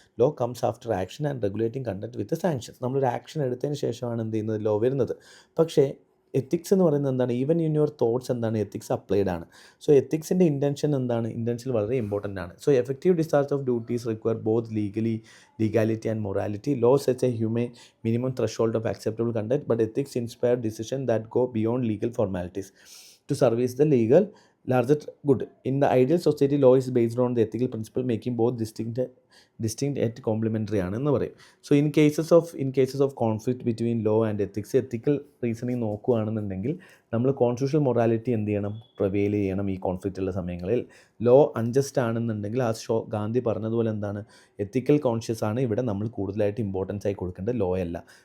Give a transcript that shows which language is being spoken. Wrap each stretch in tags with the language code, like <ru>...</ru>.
<en>Law comes after action and regulating conduct with sanctions.</en> <ml>നമ്മളൊരു action എടുത്തതിന് ശേഷമാണ് എന്ത് ചെയ്യുന്നത്? ലോ വരുന്നത്. പക്ഷേ എത്തിക്സ് എന്ന് പറയുന്നത് എന്താണ്?</ml> <en>even in your thoughts</en> <ml>എന്താണ്? എത്തിക്സ് അപ്ലൈഡ് ആണ്. സോ എത്തിക്സിൻ്റെ ഇൻറ്റൻഷൻ എന്താണ്? ഇൻറ്റൻഷൻ വളരെ ഇമ്പോർട്ടൻ്റ് ആണ്.</ml> <en>So effective discharge of duties require both legality and morality. Law sets a humane minimum threshold of acceptable conduct, but ethics inspire decisions that go beyond legal formalities to service the larger good. In the ideal society, law is based on the ethical principle, making both distinct yet complementary</en> <ml>ആണെന്ന് പറയും.</ml> <en>so in cases of conflict between law and ethics, ethical reasoning</en> <ml>നോക്കുകയാണെന്നുണ്ടെങ്കിൽ നമ്മൾ constitutional morality എന്ത് ചെയ്യണം, prevail ചെയ്യണം ഈ conflict ഉള്ള സമയങ്ങളിൽ. ലോ അൺജസ്റ്റ് ആണെന്നുണ്ടെങ്കിൽ ഗാന്ധി പറഞ്ഞതുപോലെ എന്താണ്, എത്തിക്കൽ കോൺഷ്യസ് ആണ് ഇവിടെ നമ്മൾ കൂടുതലായിട്ട് ഇമ്പോർട്ടൻസ് ആയി കൊടുക്കേണ്ടത്, ലോ അല്ല.</ml>